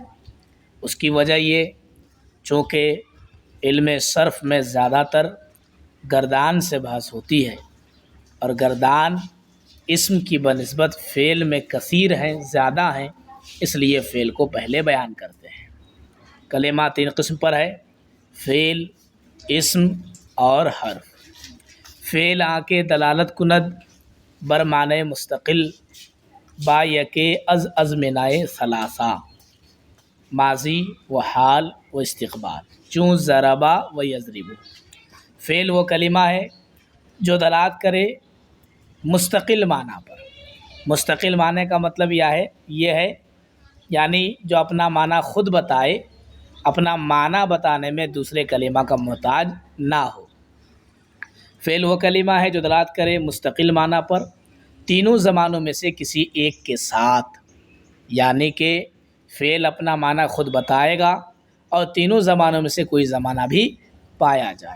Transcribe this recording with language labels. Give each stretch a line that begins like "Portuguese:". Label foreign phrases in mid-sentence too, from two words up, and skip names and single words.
Urdu: اس کی وجہ یہ چونکہ علم صرف میں زیادہ تر گردان سے بحث ہوتی ہے، اور گردان اسم کی بنسبت فعل میں کثیر ہیں، زیادہ ہیں، اس لیے فعل کو پہلے بیان کرتے ہیں۔ کلمہ تین قسم پر ہے: فعل، اسم اور حرف۔
Persian: فعل آنکہ دلالت کند بر معنی مستقل با یکے از ازمنۂ ثلاثہ، ماضی و حال و استقبال، چون
Arabic: ضربا و یضرب۔
Urdu: فعل وہ کلمہ ہے جو دلالت کرے مستقل معنی پر۔ مستقل معنی کا مطلب یہ ہے یعنی جو اپنا معنی خود بتائے، اپنا معنی بتانے میں دوسرے کلمہ کا محتاج نہ ہو۔ فعل وہ کلمہ ہے جو دلالت کرے مستقل معنی پر تینوں زمانوں میں سے کسی ایک کے ساتھ، یعنی کہ فعل اپنا معنی خود بتائے گا اور تینوں زمانوں میں سے کوئی زمانہ بھی پایا جائے۔